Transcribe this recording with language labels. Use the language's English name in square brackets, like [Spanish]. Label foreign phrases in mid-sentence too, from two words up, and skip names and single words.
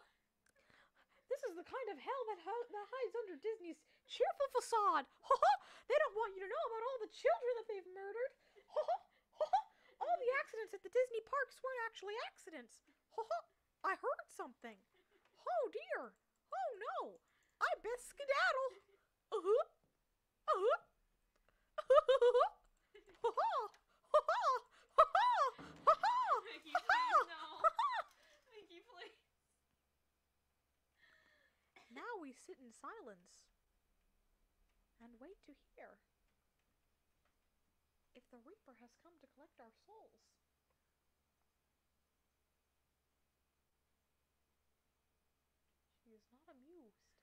[English] This is the kind of hell that hides under Disney's cheerful facade. Ho ho! They don't want you to know about all the children that they've murdered. Ho ho! Ho ho! All the accidents at the Disney parks weren't actually accidents. Ho ho! I heard something. Oh dear. Oh no. I best skedaddle. Uh-huh. Uh-huh. Ho ho! Ho ho! Ho ho! Ho ho! Mickey, please, no! Mickey, please. Now we sit in silence and wait to hear if the Reaper has come to collect our souls. She is not amused.